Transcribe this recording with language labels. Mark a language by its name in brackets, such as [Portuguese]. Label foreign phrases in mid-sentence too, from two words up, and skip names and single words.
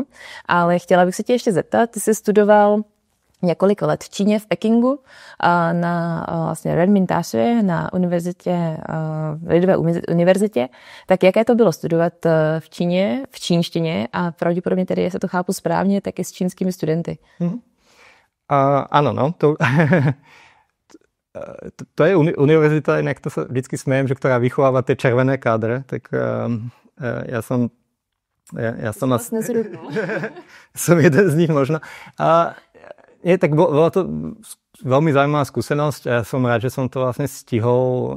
[Czech] Ale chtěla bych se tě ještě zeptat, ty jsi studoval několik let v Číně, v Pekingu, na vlastně Renmin Daxue, na univerzitě, Lidové univerzitě. Tak jaké to bylo studovat v Číně, v čínštině a pravděpodobně tedy, jestli to chápu správně, taky s čínskými studenty? [Slovak] Áno, no. To je univerzita, inak to sa vždycky smejem, že ktorá vychováva tie červené kádre, tak ja som som jeden z nich možno. Tak bola to veľmi zaujímavá skúsenosť a ja som rád, že som to vlastne stihol.